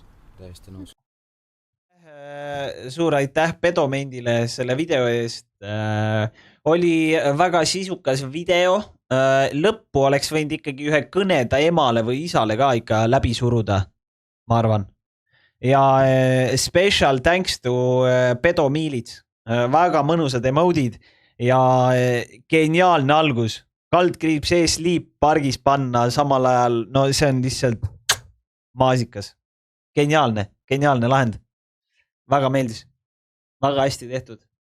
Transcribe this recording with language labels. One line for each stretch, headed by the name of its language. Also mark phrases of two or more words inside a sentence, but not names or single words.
Estonian: täiesti nõus . suur aitäh Pedomendile selle video eest . oli väga sisukas video . lõppu oleks võinud ikkagi ühe kõne ta emale või isale ka ikka läbi suruda , ma arvan . ja
English: special thanks to
Estonian: Pedomiilits , väga mõnusad emoodid ja geniaalne algus . kaldkriips ees liip pargis panna samal ajal , no see on lihtsalt maasikas . geniaalne lahend . väga meeldis , väga hästi tehtud .